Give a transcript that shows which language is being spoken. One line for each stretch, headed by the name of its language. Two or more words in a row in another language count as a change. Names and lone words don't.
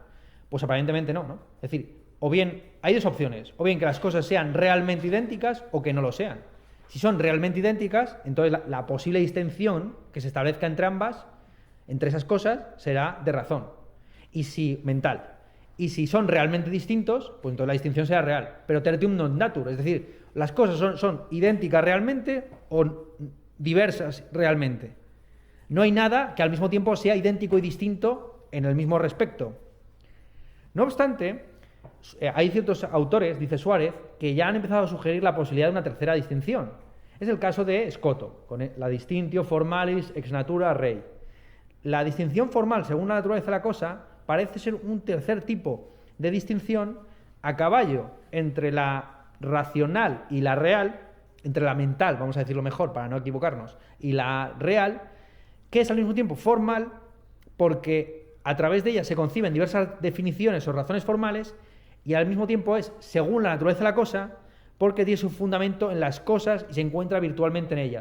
Spanish: Pues aparentemente no, ¿no? Es decir, o bien hay dos opciones, o bien que las cosas sean realmente idénticas o que no lo sean. Si son realmente idénticas, entonces la posible distinción que se establezca entre ambas, entre esas cosas, será de razón, y si mental. Y si son realmente distintos, pues entonces la distinción será real.
Latin: Pero tertium non datur,
Spanish: es decir, las cosas son idénticas realmente o diversas realmente. No hay nada que al mismo tiempo sea idéntico y distinto en el mismo respecto. No obstante, hay ciertos autores, dice Suárez, que ya han empezado a sugerir la posibilidad de una tercera distinción. Es el caso de Scoto, con la
Latin: distinctio formalis ex natura rei.
Spanish: La distinción formal, según la naturaleza de la cosa, parece ser un tercer tipo de distinción a caballo entre la racional y la real, entre la mental, vamos a decirlo mejor para no equivocarnos, y la real, que es al mismo tiempo formal porque a través de ella se conciben diversas definiciones o razones formales, y al mismo tiempo es según la naturaleza de la cosa porque tiene su fundamento en las cosas y se encuentra virtualmente en ellas.